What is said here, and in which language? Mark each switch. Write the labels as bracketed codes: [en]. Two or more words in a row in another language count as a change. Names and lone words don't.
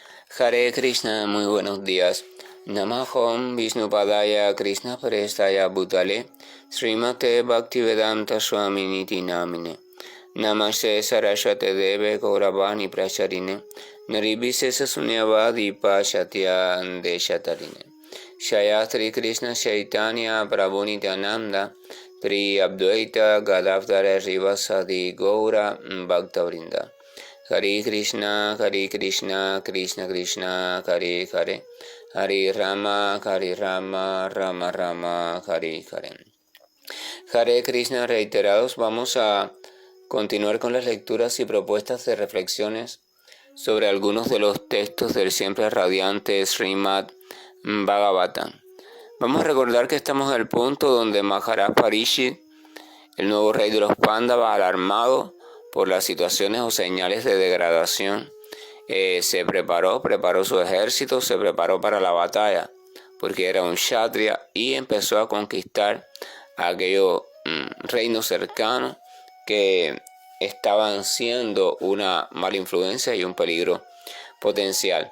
[sa] Hare Krishna, [es] muy buenos días. [sa] Namahom Vishnupadaya Krishna Prestaya Bhutale Srimate Bhaktivedanta Swami Niti Namine Namaste Saraswate Deve Gauravani Pracharine Naribhisesa Sunyavadi Pashatya Andeshatarine Shayatri Krishna Chaitanya Prabhu Nityananda Pri Abdvaita Gadavdara Rivasadi Gaura Bhaktavrinda Hare Krishna, Krishna Krishna, Hare Hare, Hare Rama, Rama Rama, Hare Hare. Hare Krishna [es] reiterados, vamos a continuar con las lecturas y propuestas de reflexiones sobre algunos de los textos del siempre radiante Srimad Bhagavatam. Vamos a recordar que estamos en el punto donde Maharaj Parishit, el nuevo rey de los Pándavas, alarmado por las situaciones o señales de degradación, se preparó su ejército, se preparó para la batalla, porque era un kshatriya, y empezó a conquistar a aquellos reinos cercanos que estaban siendo una mala influencia y un peligro potencial.